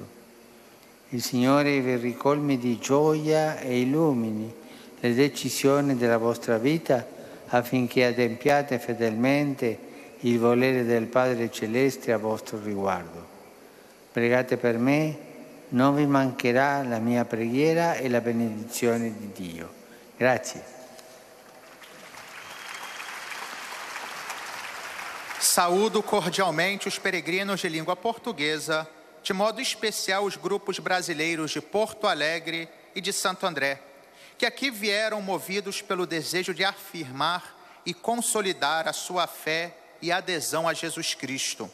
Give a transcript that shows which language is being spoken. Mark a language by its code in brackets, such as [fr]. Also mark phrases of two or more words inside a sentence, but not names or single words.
[it] Il Signore vi ricolmi di gioia e illumini le decisioni della vostra vita affinché adempiate fedelmente il volere del Padre Celeste a vostro riguardo. Pregate per me, non vi mancherà la mia preghiera e la benedizione di Dio. Grazie. [pt] Saúdo cordialmente os peregrinos de língua portuguesa, de modo especial os grupos brasileiros de Porto Alegre e de Santo André, que aqui vieram movidos pelo desejo de afirmar e consolidar a sua fé e adesão a Jesus Cristo.